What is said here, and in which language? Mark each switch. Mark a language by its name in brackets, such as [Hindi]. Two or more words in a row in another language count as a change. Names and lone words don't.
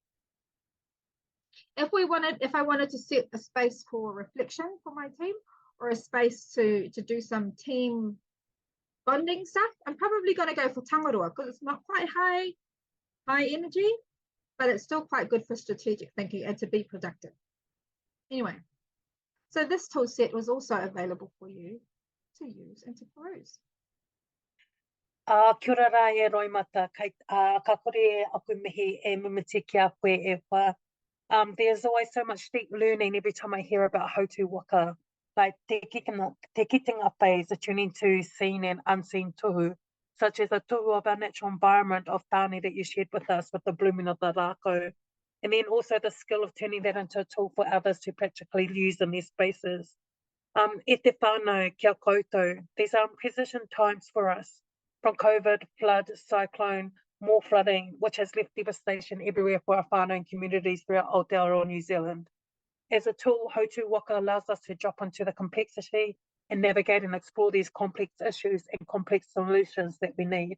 [English] If I wanted to set a space for reflection for my team, or a space to do some team bonding stuff, I'm probably going to go for Tangaroa, because it's not quite high energy, but it's still quite good for strategic thinking and to be productive. Anyway, so this tool set was also available for you to use and to peruse. [Māori] Kia ora rā e Roimata, ka kore aku mihi e mimiti ki a koe e wha. [English] There's always so much deep learning every time I hear about Hautū Waka, like [Māori] te kitinga [English] phase, attuning to seen and unseen tohu, such as the tohu of our natural environment of tāne that you shared with us with the blooming of the rākau, and then also the skill of turning that into a tool for others to practically use in their spaces. [Māori] E te whānau kia koutou, [English] these are unprecedented times for us, from COVID, flood, cyclone, more flooding, which has left devastation everywhere for our whānau and communities throughout Aotearoa New Zealand. As a tool, Hautū Waka allows us to drop into the complexity and navigate and explore these complex issues and complex solutions that we need.